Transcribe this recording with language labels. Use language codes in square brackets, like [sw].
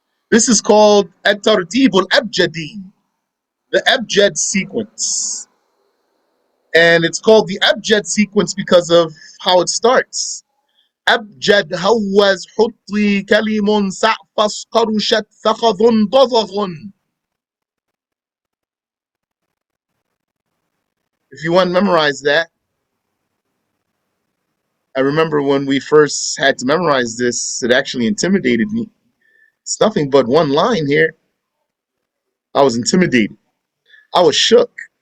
[en] This is called [ar] الترتيب الأبجدي, [en] the abjad sequence. And it's called the abjad sequence because of how it starts. [ar] أبجد هوز حطي كلم سعفص قرشت ثخذ ضضغ. [en] If you want to memorize that, I remember when we first had to memorize this, it actually intimidated me. It's nothing but one line here. I was intimidated. I was shook.